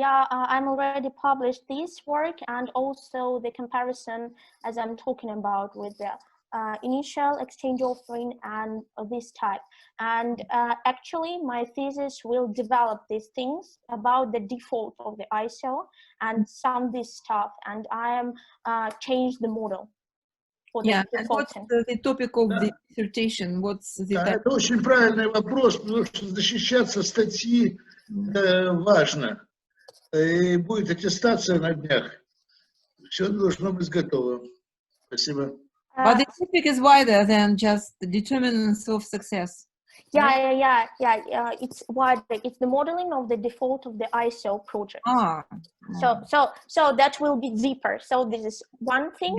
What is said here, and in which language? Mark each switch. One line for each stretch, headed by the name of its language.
English: I'm already published this work and also the comparison, as I'm talking about, with the initial exchange offering and this type. And actually, my thesis will develop these things about the default of the ISO and some this stuff. And I am change the model. Yeah, and what's the topic of the dissertation? What's the
Russian: Это очень правильный вопрос, потому что защищаться статьи важно. И будет аттестация на днях. Все должно быть готово. Спасибо.
English: But the topic is wider than just the determinants of success. Yeah. It's wider. It's the modeling of the default of the ISO project. So that will be deeper. So this is one thing,